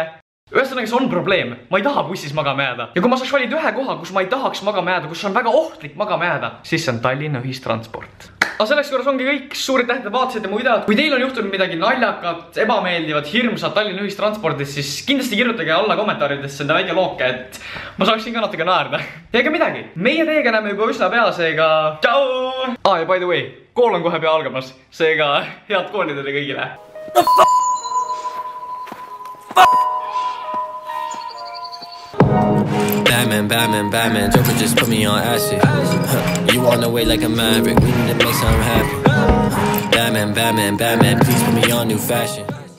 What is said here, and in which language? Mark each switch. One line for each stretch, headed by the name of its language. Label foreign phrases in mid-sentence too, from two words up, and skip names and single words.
Estonian: Ühesõnaga, see on probleem. Ma ei taha bussis magama jääda. Ja kui ma saaks valida ühe koha, kus ma ei tahaks magama jääda, kus on väga ohtlik magama jääda, siis see on Tallinna ühistransport. Aga selleks korras ongi kõik. Suured tähted vaatasite mu videot. Kui teil on juhtunud midagi naljakat, ebameeldivat, hirmsat Tallinna ühistranspordis, siis kindlasti kirjutage alla kommentaaridesse enda väike looke, et ma saaksin ka natuke naerda. Ja ega midagi. Meie teiega näeme juba üsna pea, seega tšau!
English: Ja by the way,
Estonian: kool on kohe pea algamas. Seega head kooli teile kõigile.
English: Batman, Joker just put me on acid. You on the way like a maverick, we need to make something happen. Batman, please put me on new fashion.